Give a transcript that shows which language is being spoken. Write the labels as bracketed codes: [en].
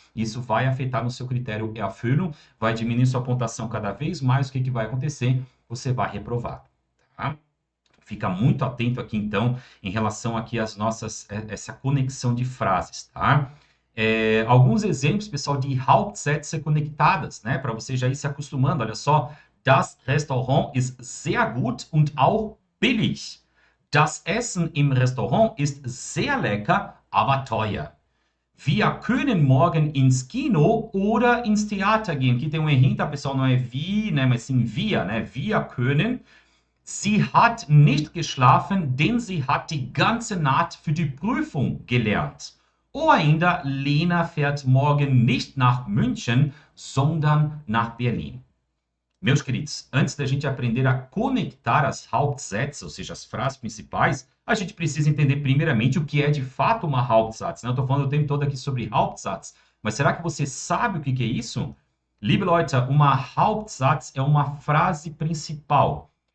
[pt] Isso vai afetar no seu critério Erfüllung, vai diminuir sua pontuação cada vez mais. O que vai acontecer? Você vai reprovar. Tá? Fica muito atento aqui, então, em relação aqui às nossas, essa conexão de frases, tá? Alguns exemplos, pessoal, de Hauptsätze conectadas, né? Para você já ir se acostumando. Olha só. [de] Das Restaurant ist sehr gut und auch billig. Das Essen im Restaurant ist sehr lecker, aber teuer. Wir können morgen ins Kino oder ins Theater gehen. [pt] Aqui tem um errinho, tá, pessoal? Não é vi, né? Mas sim wir, né? [de] Wir können. Sie hat nicht geschlafen, denn sie hat die ganze Nacht für die Prüfung gelernt. [pt] Ou ainda, [de] Lena fährt morgen nicht nach München, sondern nach Berlin. [pt] Meus queridos, antes da gente aprender a conectar as Hauptsätze, ou seja, as frases principais, a gente precisa entender primeiramente o que é de fato uma Hauptsatz. Né? Eu estou falando o tempo todo aqui sobre Hauptsatz, mas será que você sabe o que é isso? [de] Liebe Leute, [pt] uma Hauptsatz é uma frase principal.